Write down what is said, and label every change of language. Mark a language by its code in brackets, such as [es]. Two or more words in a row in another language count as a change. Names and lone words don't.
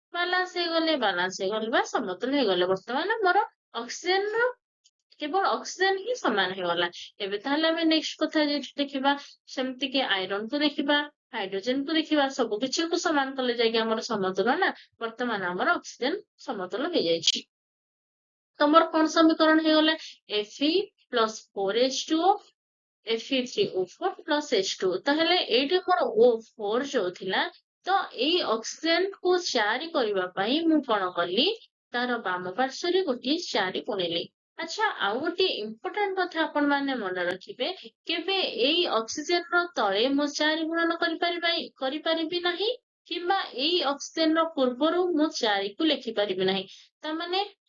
[or] ବାଲାନ୍ସ ହେଇଗଲେ ବା ସମତୁଲ ହେଇଗଲେ ବର୍ତ୍ତମାନ ମୋର ଅକ୍ସିଜେନ ର କେବଳ ଅକ୍ସିଜେନ ହିଁ ସମାନ ହେଇଗଲା ଏବେ ତାହେଲେ ଆମେ ନେକ୍ସଟ କଥା ଦେଖିବା ସେମିତି କି ଆଇରନ କୁ ଦେଖିବା ହାଇଡ୍ରୋଜେନ କୁ ଦେଖିବା ସବୁ କିଛିକୁ ସମାନ କଲେ ଯାଇକି ଆମର ସମତୁଲ ନା ବର୍ତ୍ତମାନ ଆମର ଅକ୍ସିଜେନ ସମତୁଲ ହେଇଯାଇଛି ତମର କଣ ସମୀକରଣ ହେଇଗଲା [en] Fe plus 4H2O Fe3O4 plus H2O [or] ତାହେଲେ ଏଇଠି ମୋର O4 ଯୋଉ ଥିଲା ତ ଏଇ ଅକ୍ସିଜେନ କୁ 4 କରିବା ପାଇଁ ମୁଁ କଣ କଲି ତାର ବାମ ପାର୍ଶ୍ୱରେ ଗୋଟିଏ 4 ଗୁଣିଲି ଆଚ୍ଛା ଆଉ ଗୋଟେ ଇମ୍ପୋର୍ଟାଣ୍ଟ କଥା ଆପଣ ମାନେ ମନେ ରଖିବେ କେବେ ଏଇ ଅକ୍ସିଜେନ ର ତଳେ ମୁଁ 4 ଗୁଣନ କରିପାରିବି ନାହିଁ କିମ୍ବା ଏଇ ଅକ୍ସିଜେନ ର ପୂର୍ବରୁ ମୁଁ 4 କୁ ଲେଖିପାରିବି ନାହିଁ ତାମାନେ